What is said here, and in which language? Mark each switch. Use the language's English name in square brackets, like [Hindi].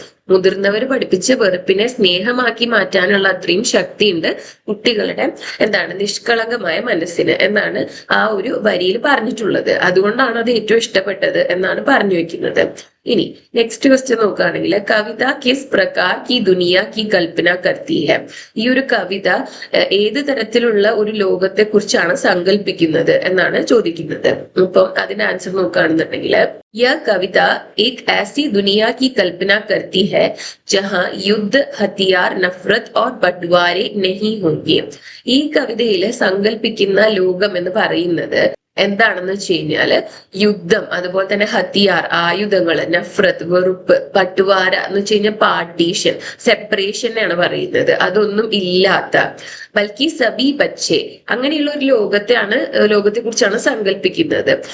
[Malayalam] മുതിർന്നവർ പഠിപ്പിച്ച വെറുപ്പിനെ സ്നേഹമാക്കി മാറ്റാനുള്ള അത്രയും ശക്തിയുണ്ട് കുട്ടികളുടെ എന്താണ് നിഷ്കളങ്കമായ മനസ്സിന് എന്നാണ് ആ ഒരു വരിയിൽ പറഞ്ഞിട്ടുള്ളത്. അതുകൊണ്ടാണ് അത് ഏറ്റവും ഇഷ്ടപ്പെട്ടത് എന്നാണ് പറഞ്ഞു വെക്കുന്നത്. ഇനി നെക്സ്റ്റ് ക്വസ്റ്റ്യൻ നോക്കുകയാണെങ്കിൽ [Hindi] കവിത കിസ് പ്രകാർ കി ദുനിയ കി കൽപ്പന കർത്തി ഹെ. [Malayalam] ഈ ഒരു കവിത ഏത് തരത്തിലുള്ള ഒരു ലോകത്തെ കുറിച്ചാണ് സങ്കല്പിക്കുന്നത് എന്നാണ് ചോദിക്കുന്നത്. അപ്പം അതിന്റെ ആൻസർ നോക്കുകയാണെന്നുണ്ടെങ്കിൽ [Hindi] यह कविता एक ऐसी दुनिया की कल्पना करती है जहां युद्ध, हथियार, नफरत और बंटवारे नहीं होंगे. [Malayalam] ഈ കവിതയിൽ സങ്കല്പിക്കുന്ന ലോകം എന്ന് പറയുന്നത് എന്താണെന്ന് വെച്ച് കഴിഞ്ഞാല് യുദ്ധം, അതുപോലെ തന്നെ ഹത്തിയാർ ആയുധങ്ങള്, നഫ്രത്ത് വെറുപ്പ്, പട്ടുവാര എന്ന് വെച്ച് കഴിഞ്ഞാൽ പാർട്ടീഷൻ, സെപ്പറേഷനെയാണ് പറയുന്നത്, അതൊന്നും ഇല്ലാത്ത [Hindi] ബൽക്കി സബി ബച്ചെ, [Malayalam] അങ്ങനെയുള്ള ഒരു ലോകത്തെ കുറിച്ചാണ് സങ്കല്പിക്കുന്നത്.